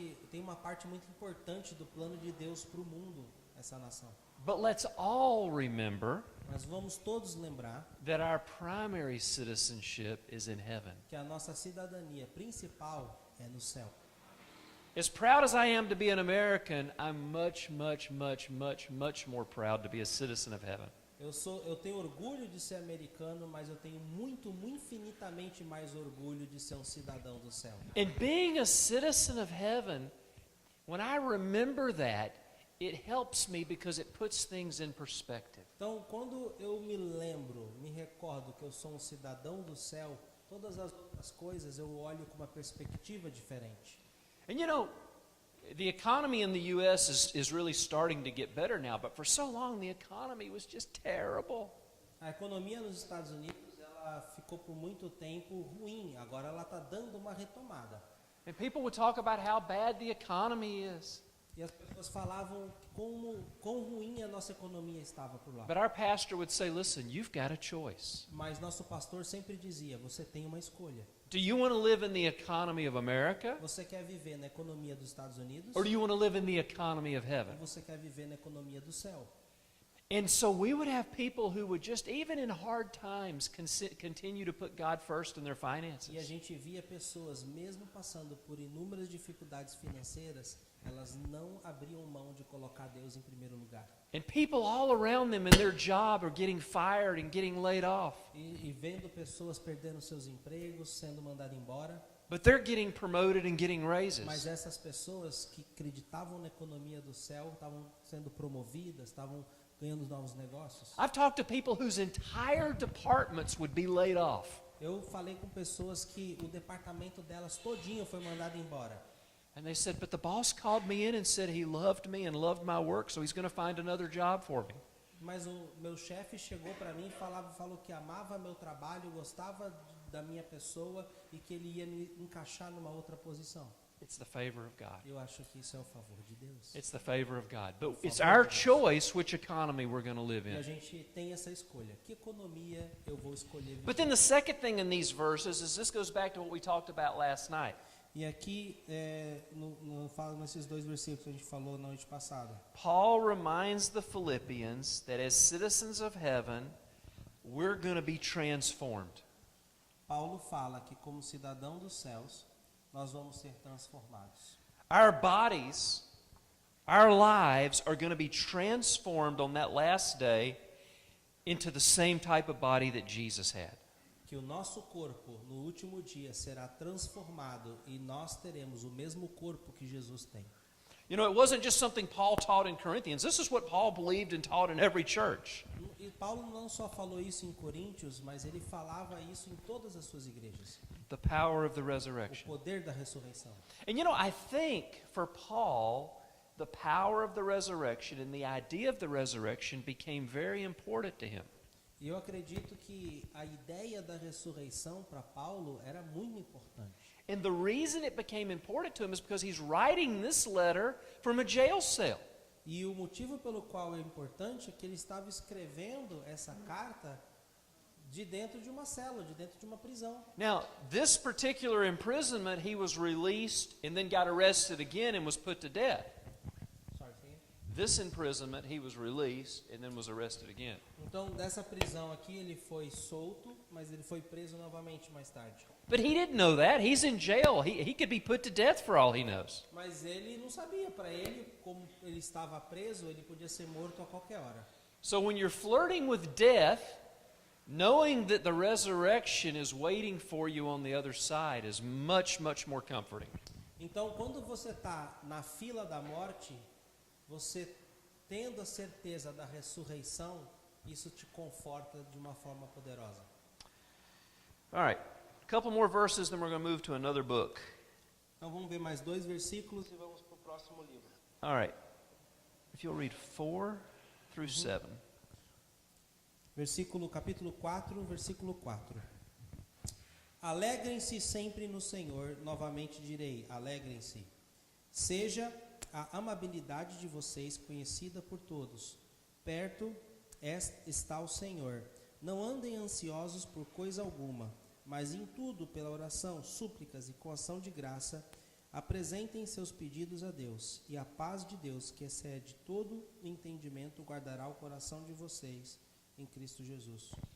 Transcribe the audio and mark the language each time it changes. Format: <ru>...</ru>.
<pt>Tem uma parte muito importante do plano de Deus para o mundo, essa nação.</pt> <en>But let's all remember</en> <pt>Mas vamos todos lembrar</pt> <en>that our primary citizenship is in heaven.</en> <pt>que a nossa cidadania principal é no céu.</pt> <en>As proud as I am to be an American, I'm much, much, much, much, much more proud to be a citizen of heaven.</en> <pt>Eu tenho orgulho de ser americano, mas eu tenho infinitamente mais orgulho de ser um cidadão do céu.</pt> <en>And being a citizen of heaven, when I remember that, it helps me because it puts things in perspective.</en> <pt>Então, quando eu me recordo que eu sou um cidadão do céu, todas as outras coisas eu olho com uma perspectiva diferente.</pt> <en>And the economy in the U.S. is really starting to get better now, but for so long the economy was just terrible.</en> <pt>A economia nos Estados Unidos, ela ficou por muito tempo ruim, agora ela está dando uma retomada.</pt> <en>And people would talk about how bad the economy is.</en> <pt>E as pessoas falavam quão ruim a nossa economia estava por lá.</pt> <en>But our pastor would say, listen, you've got a choice.</en> <pt>Mas nosso pastor sempre dizia, você tem uma escolha.</pt> <en>Do you want to live in the economy of America?</en> <pt>Você quer viver na economia dos Estados Unidos?</pt> <en>Or do you want to live in the economy of</en> <pt>Ou</pt> <en>heaven?</en> <pt>você quer viver na economia do céu?</pt> <en>And so we would have people who would just, even in hard times, continue to put God first in their</en> <pt>E a</pt> <en>finances.</en> <pt>gente via pessoas, mesmo passando por inúmeras dificuldades financeiras, elas não abriam mão de colocar Deus em primeiro lugar.</pt> <en>And people all around them in their job are getting fired and getting laid off.</en> <pt>E vendo pessoas perdendo seus empregos, sendo mandadas embora,</pt> <en>But they're getting promoted and getting</en> <pt>mas</pt> <en>raises.</en> <pt>essas pessoas que acreditavam na economia do céu estavam sendo promovidas, estavam ganhando novos negócios.</pt> <en>I've talked to people whose entire departments would be laid off.</en> <pt>Eu falei com pessoas que o departamento delas todinho foi mandado embora.</pt> <en>And they said, but the boss called me in and said he loved me and loved my work, so he's going to find another job for me.</en> <pt>Mas o meu chefe chegou para mim e falou que amava meu trabalho, gostava da minha pessoa e que ele ia me encaixar numa outra posição.</pt> <en>It's the favor of God.</en> <pt>Eu acho que isso é o favor de Deus.</pt> <en>It's the favor of God. But</en> <pt>favor</pt> <en>it's our</en> <pt>de Deus.</pt> <en>choice which economy we're going to live</en> <pt>E a</pt> <en>in.</en> <pt>gente tem essa escolha. Que economia eu vou escolher</pt> <en>But</en> <pt>viver?</pt> <en>then the second thing in these verses is this goes back to what we talked about last night.</en> <pt>E aqui, falo nesses dois versículos que a gente falou na noite passada.</pt> <en>Paul reminds the Philippians that as citizens of heaven, we're going to be transformed.</en> <pt>Paulo fala que como cidadão dos céus, nós vamos ser transformados.</pt> <en>Our bodies, our lives are going to be transformed on that last day into the same type of body that Jesus had.</en> <pt>Que o nosso corpo, no último dia, será transformado e nós teremos o mesmo corpo que Jesus tem.</pt> <en>You know, it wasn't just something Paul taught in Corinthians. This is what Paul believed and taught in every church.</en> <pt>E Paulo não só falou isso em Coríntios, mas ele falava isso em todas as suas igrejas.</pt> <en>The power of the</en> <pt>O</pt> <en>resurrection.</en> <pt>poder da ressurreição.</pt> <en>And you know, I think for Paul, the power of the resurrection and the idea of the resurrection became very important to him.</en> <pt>E eu acredito que a ideia da ressurreição para Paulo era muito importante.</pt> <en>And the reason it became important to him is because he's writing this letter from a jail cell.</en> <pt>E o motivo pelo qual é importante é que ele estava escrevendo essa carta de dentro de uma cela, de dentro de uma prisão.</pt> <en>Now, this particular imprisonment, he was released and then got arrested again and was put to death. Sorry, say again. This imprisonment, he was released and then was arrested again.</en> <pt>Então, dessa prisão aqui, ele foi solto, mas ele foi preso novamente mais tarde.</pt> <en>But he didn't know that. He's in jail. He could be put to death for all he knows.</en> <pt>Mas ele não sabia. Para ele, como ele estava preso, ele podia ser morto a qualquer hora.</pt> <en>So when you're flirting with death, knowing that the resurrection is waiting for you on the other side is much, much more comforting.</en> <pt>Então, quando você está na fila da morte, você tendo a certeza da ressurreição, isso te conforta de uma forma poderosa.</pt> <en>All right, a couple more verses, then we're going to move to another book.</en> <pt>Então vamos ver mais dois versículos e vamos para o próximo livro.</pt> <en>All right, if you'll read 4 through 7.</en> <pt>Capítulo 4, versículo 4. Alegrem-se sempre no Senhor, novamente direi, alegrem-se. Seja a amabilidade de vocês conhecida por todos. Perto está o Senhor. Não andem ansiosos por coisa alguma, mas em tudo, pela oração, súplicas e com ação de graça, apresentem seus pedidos a Deus, e a paz de Deus, que excede todo entendimento, guardará o coração de vocês em Cristo Jesus.</pt>